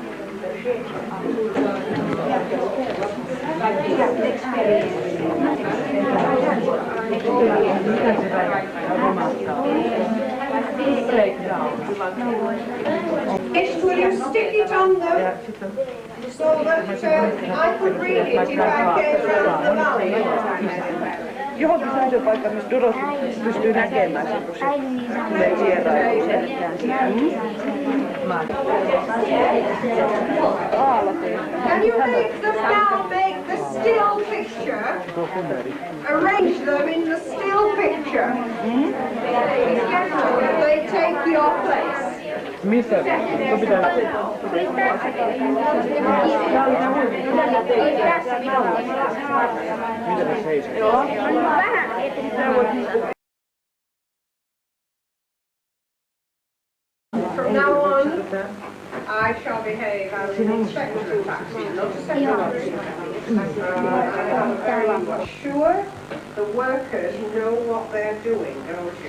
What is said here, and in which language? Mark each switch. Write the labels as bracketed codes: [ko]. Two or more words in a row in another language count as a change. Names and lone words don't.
[en] Will you stick it on them so that I could read it if I came round the valley? [fi] Johonkin sellaisen paikkaan, missä Dorothy pystyy näkemään sen, kun se tulee vierailuun. [en] Can you make the still picture? Arrange them in the still picture. They take your place. [fi] Missä? Mitä tässä seisoo? [en] From now on, I shall behave as an inspector of taxes, not a secretary. I am very sure the workers know what they're doing, don't you?